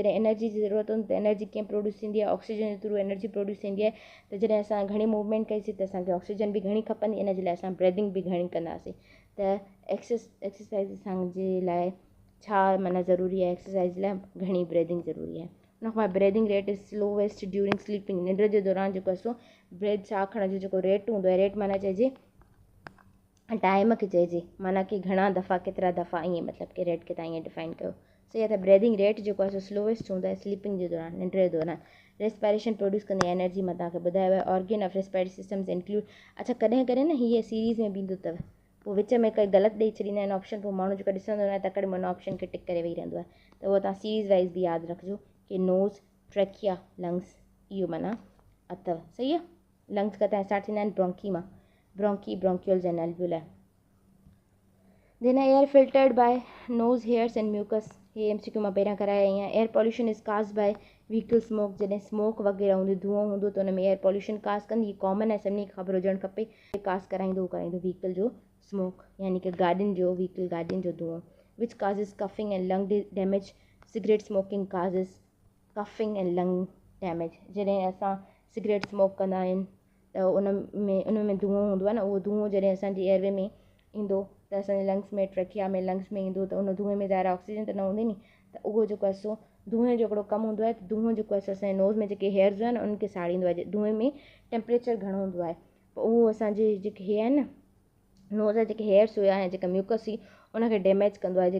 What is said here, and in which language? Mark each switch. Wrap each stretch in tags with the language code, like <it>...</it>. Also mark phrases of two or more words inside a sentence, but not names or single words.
<sd>जॾहिं एनर्जी जी ज़रूरत हूंदी त एनर्जी कीअं प्रोड्यूस थींदी आहे, ऑक्सीजन जे थ्रू</sd> <en>energy produce</en> <sd>थींदी आहे। त जॾहिं असां घणी मूवमेंट कईसीं त असांखे ऑक्सीजन बि घणी खपंदी, इन जे लाइ असां ब्रीदिंग बि घणी कंदासीं। त एक्सरसाइज़ असांजे लाइ छा माना ज़रूरी आहे, एक्सरसाइज़ लाइ घणी ब्रीदिंग ज़रूरी आहे। उन खां</sd> <en>breathing rate is slowest during sleeping,</en> <sd>निंड जे दौरान जेको आहे सो ब्रेथ साह खणण जो जेको रेट हूंदो आहे, रेट माना चइजे टाइम खे चइजे, माना कि घणा दफ़ा केतिरा दफ़ा, ईअं मतिलबु कि रेट खे तव्हां ईअं डिफाइन कयो। सही आहे। त</sd> <en>breathing rate</en> <sd>जेको आहे सो स्लोवेस्ट हूंदो आहे स्लीपिंग जे दौरान, निंड जे दौरान।</sd> <en>respiration produce</en> <sd>कंदी एनर्जी, मां तव्हांखे ॿुधायो आहे।</sd> <en>organ of respiratory systems include,</en> <sd>अच्छा कॾहिं कॾहिं न हीअ सीरीज़ में बि ईंदो अथव, पोइ विच में कोई ग़लति ॾेई छॾींदा आहिनि ऑप्शन, पोइ माण्हू जेको ॾिसंदो न आहे तकड़ि में हुन ऑप्शन खे टिक करे वेही रहंदो आहे। त उहो तव्हां</sd> <en>series wise</en> <sd>बि यादि रखिजो कि</sd> <en>nose, trachea, lungs,</en> <sd>इहो माना अथव। सही आहे। लंग्स का तव्हां स्टार्ट थींदा आहिनि ब्रोंकी मां, ब्रोंकी,</sd> <en>bronchioles and alveoli. then air filtered by nose, hairs and mucus,</en> <sd>हे MCQ मां पहिरियां कराया ई आहे।</sd> <en>air pollution is caused by vehicle smoke,</en> <sd>जॾहिं स्मोक वग़ैरह हूंदी, धुओं हूंदो त हुन में</sd> <en>air pollution cause</en> <sd>कंदी, कॉमन आहे, सभिनी खे ख़बर हुजणु खपे। काज़ कराईंदो व्हीकल जो स्मोक, यानी कि गाॾियुनि जो, व्हीकल गाॾियुनि जो धुओं।</sd> <en>which causes coughing and lung damage, cigarette smoking causes coughing and lung damage.</en> <sd>जॾहिं असां</sd> <en>cigarette smoke</en> <sd>कंदा आहियूं त उन में धुओं हूंदो आहे न, उहो धुओं जॾहिं असांजी एयरवे में ईंदो त असांजे लंग्स में, ट्रैकिया में, लंग्स में ईंदो त उन धुएं में ज़ाहिर ऑक्सीजन त न हूंदी नी, त उहो जेको आहे सो धुएं जो हिकिड़ो कमु हूंदो आहे। त धुओं जेको आहे सो असांजे नोज़ में जेके हेयर्स आहिनि उनखे साड़ींदो आहे। धुएं में टेम्परेचर घणो हूंदो आहे, पोइ उहो असांजे जेके हे आहिनि न नोज़ जा जेके हेयर्स हुआ ऐं जेका म्यूकस हुई उनखे डैमेज कंदो आहे।</sd>